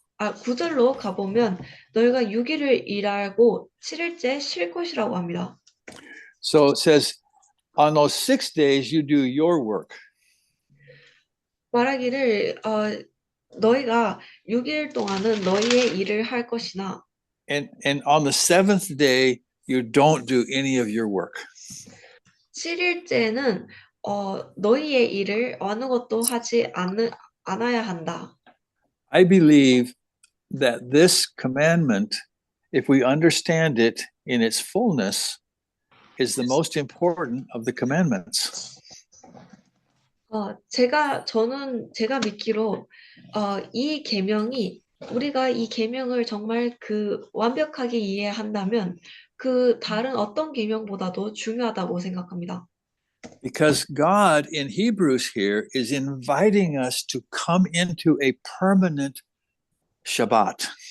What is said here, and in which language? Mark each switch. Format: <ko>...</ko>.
<ko>9절로 가보면 너희가 6일을 일하고 7일째 쉴 것이라고 합니다.</ko> <en>So it says, on those 6 days you do your work.</en> <ko>말하기를 너희가 6일 동안은 너희의 일을 할 것이나</ko> <en>And on the 7th day you don't do any of your work.</en> <ko>7일째는 너희의 일을 어느 것도 하지 않아야 한다.</ko> <en>I believe that this commandment, if we understand it in its fullness, is the most important of the commandments.</en> <ko>제가 믿기로 이 계명이 우리가 이 계명을 정말 완벽하게 이해한다면 그 다른 어떤 계명보다도 중요하다고 생각합니다.</ko> <en>Because God in Hebrews here is inviting us to come into a permanent Shabbat.</en>